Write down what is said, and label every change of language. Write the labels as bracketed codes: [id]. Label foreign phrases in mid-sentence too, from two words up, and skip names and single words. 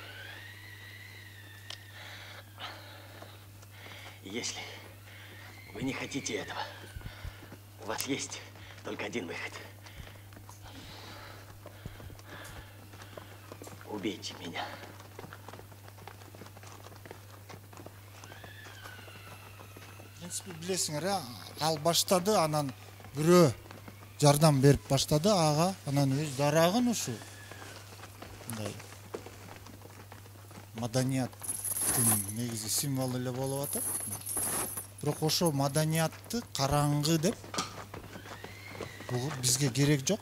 [ru] Если вы не хотите этого, у вас есть только один выход. Убейте меня. В принципе, [ky] билесиңер, ал баштады, анан бирөө жардам берип баштады ага, анан өз дарагын ушу мындай маданияттын негизи символу эле болуп атат. Бирок ошо маданиятты караңгы деп бул бизге керек жок.